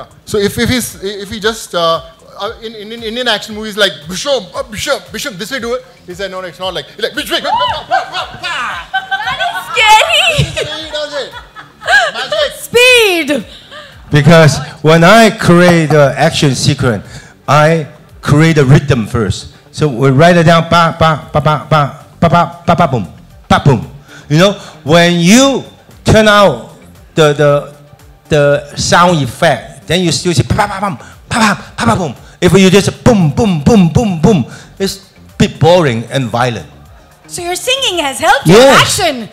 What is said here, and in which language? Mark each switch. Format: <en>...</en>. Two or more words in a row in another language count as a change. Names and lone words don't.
<en>So if he just, in Indian action movies like Bishop, this way do it. He said no, it's not like Bishop. That is scary. He does it. Magic. Speed. Because when I create the action sequence, I create a rhythm first. So we write it down, ba ba ba ba ba ba ba ba ba boom, ba boom. When you turn out the sound effect, then you still say ba ba ba ba ba ba boom. If you just boom boom boom boom boom, it's a bit boring and violent. So your singing has helped your action.</en>